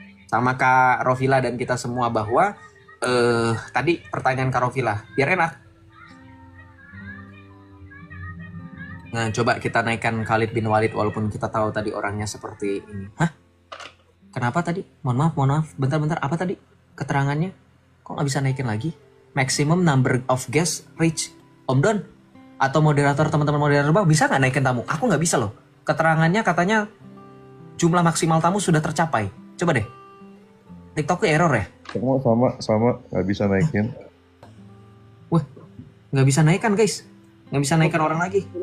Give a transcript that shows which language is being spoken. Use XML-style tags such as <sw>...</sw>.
<id>Sama Kak Rovila dan kita semua bahwa tadi pertanyaan Kak Rovila, biar enak. Nah, coba kita naikkan Khalid bin Walid walaupun kita tahu tadi orangnya seperti ini. Hah? Kenapa tadi? Mohon maaf. Bentar. Apa tadi keterangannya? Kok nggak bisa naikin lagi?</id> <en>Maximum number of guests reach.</en> <id>Om Don atau moderator, teman-teman moderator Bang, bisa nggak naikin tamu? Aku nggak bisa loh. Keterangannya katanya jumlah maksimal tamu sudah tercapai. Coba deh. TikToknya error ya? Sama nggak bisa naikin. Wah, nggak bisa naikkan guys, nggak bisa naikkan orang lagi.</id>